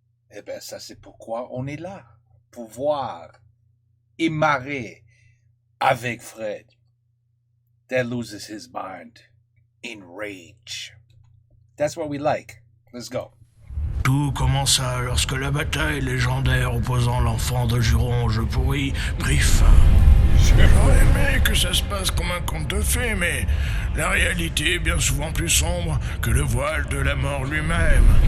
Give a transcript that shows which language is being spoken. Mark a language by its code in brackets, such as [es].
[fr] Eh ben ça c'est pourquoi on est là. Pour voir et marrer avec Fred. [en] That loses his mind in rage. That's what we like. Let's go. [fr] Tout commença lorsque la bataille légendaire opposant l'enfant de Juron au jeu pourri prit fin. J'aurais aimé que ça se passe comme un conte de fées, mais la réalité est bien souvent plus sombre que le voile de la mort lui-même.